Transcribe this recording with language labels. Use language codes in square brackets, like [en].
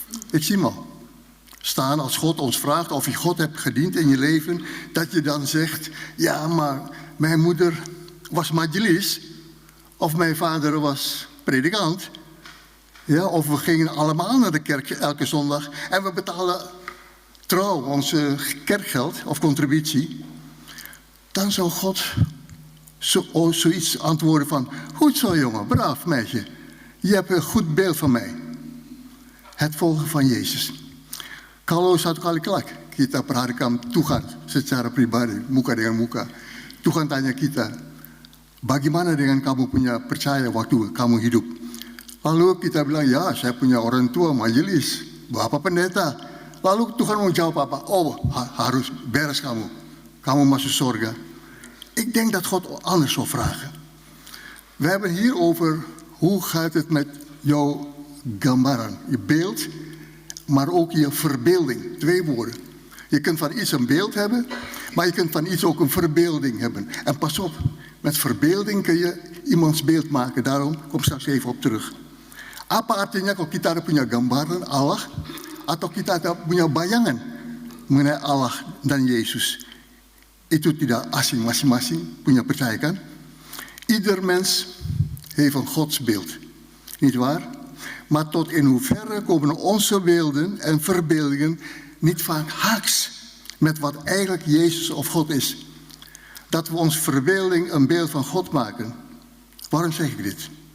[nl] Ik zie maar staan als God ons vraagt of je God hebt gediend in je leven, dat je dan zegt, ja, maar mijn moeder was majlis, of mijn vader was predikant, ja, of we gingen allemaal naar de kerk elke zondag en we betalen trouw onze kerkgeld of contributie. Dan zou God zoiets antwoorden van, goed zo jongen, braaf meisje, je hebt een goed beeld van mij. Het volgen van Yesus. [id] Kalau satu kali kelak kita perhatikan Tuhan secara pribadi, muka dengan muka, Tuhan tanya kita, bagaimana dengan kamu punya percaya waktu kamu hidup? Lalu kita bilang, ya saya punya orang tua majelis, bapak pendeta. Lalu Tuhan mau jawab apa? Oh, harus beres kamu masuk surga. [nl] Ik denk dat God anders zal vragen. We hebben hier over hoe gaat het met jouw gambaran, je beeld, maar ook je verbeelding. 2 woorden. Je kunt van iets een beeld hebben, maar je kunt van iets ook een verbeelding hebben. En pas op, met verbeelding kun je iemands beeld maken. Daarom kom ik straks even op terug. [id] Apa artinya kalau kita ada punya gambaran Allah atau kita ada punya bayangan mengenai Allah dan Yesus? Itu tidak asing, masing-masing punya percaya kan? [nl] Ieder mens heeft een godsbeeld, niet waar? Maar tot in hoeverre komen onze beelden en verbeeldingen niet vaak haaks met wat eigenlijk Jezus of God is? Dat we onze verbeelding een beeld van God maken. Waarom zeg ik dit?